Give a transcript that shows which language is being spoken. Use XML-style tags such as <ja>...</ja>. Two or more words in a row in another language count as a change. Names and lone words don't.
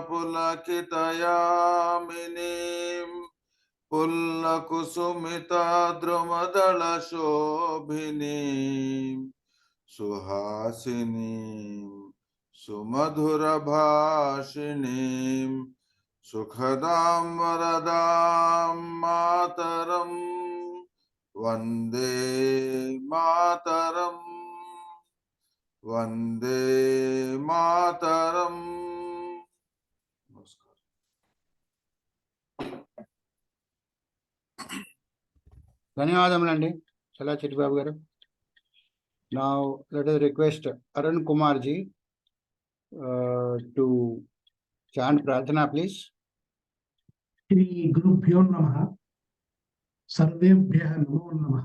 <sa>पुलकितयामिनीं, पुल्लकुसुमित द्रुमदल शोभिनीं, सुहासिनीं, सुमधुर भाषिणीं, सुखदां वरदां मातरम्, वन्दे मातरम्, वन्दे मातरम्.</sa> <te>ధన్యవాదములండి చల్లా చిట్టిబాబు గారు.</te> <en>Now let us request Arun Kumar ji to chant Prarthana, please.</en> <sa>श्री गुरुभ्यो नमः. सर्वेभ्यः नमो नमः.</sa>